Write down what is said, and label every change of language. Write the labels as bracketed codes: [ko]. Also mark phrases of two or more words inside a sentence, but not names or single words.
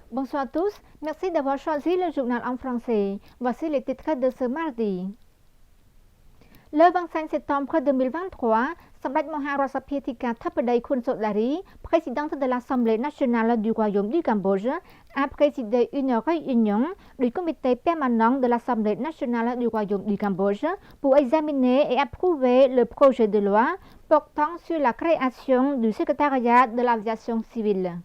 [fr] Bonsoir à tous, merci d'avoir choisi le journal en français. Voici les titres de ce mardi. Le 25 septembre 2023, សម្ដេចមហារដ្ឋសភាធិការធិបតី Khun Sodari, présidente de l'Assemblée nationale du Royaume du Cambodge, a présidé une réunion du comité permanent de l'Assemblée nationale du Royaume du Cambodge pour examiner et approuver le projet de loi portant sur la création du secrétariat de l'aviation civile.